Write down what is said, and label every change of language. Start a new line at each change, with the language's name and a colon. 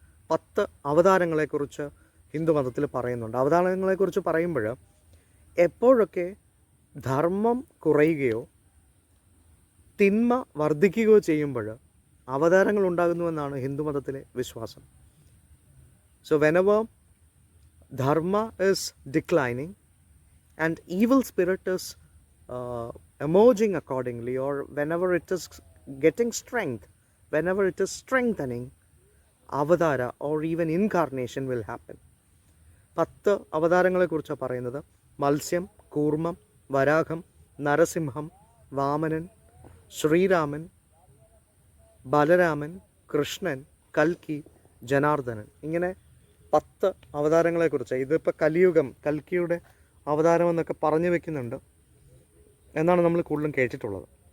Malayalam: 10 അവതാരങ്ങളെക്കുറിച്ച് ഹിന്ദുമതത്തിൽ പറയുന്നുണ്ട്. അവതാരങ്ങളെക്കുറിച്ച് പറയുമ്പോൾ എപ്പോഴൊക്കെ ധർമ്മം കുറയുകയോ തിന്മ വർദ്ധിക്കുകയോ ചെയ്യുമ്പോൾ അവതാരങ്ങൾ ഉണ്ടാകുന്നുവെന്നാണ് ഹിന്ദുമതത്തിലെ വിശ്വാസം.
English: So whenever dharma is declining and evil spirit is emerging accordingly, or whenever it is getting strength, whenever it is strengthening, avadara or even incarnation will happen.
Malayalam: 10 അവതാരങ്ങളെ കുറിച്ചാണ് പറയുന്നത്. മത്സ്യം, കൂർമ്മം, വരാഹം, നരസിംഹം, വാമനൻ, ശ്രീരാമൻ, ബലരാമൻ, കൃഷ്ണൻ, കൽക്കി, ജനാർദ്ദനൻ. ഇങ്ങനെ 10 അവതാരങ്ങളെക്കുറിച്ച്. ഇതിപ്പോൾ കലിയുഗം, കൽക്കിയുടെ അവതാരം എന്നൊക്കെ പറഞ്ഞു വെക്കുന്നുണ്ട് എന്നാണ് നമ്മൾ കൂടുതലും കേട്ടിട്ടുള്ളത്.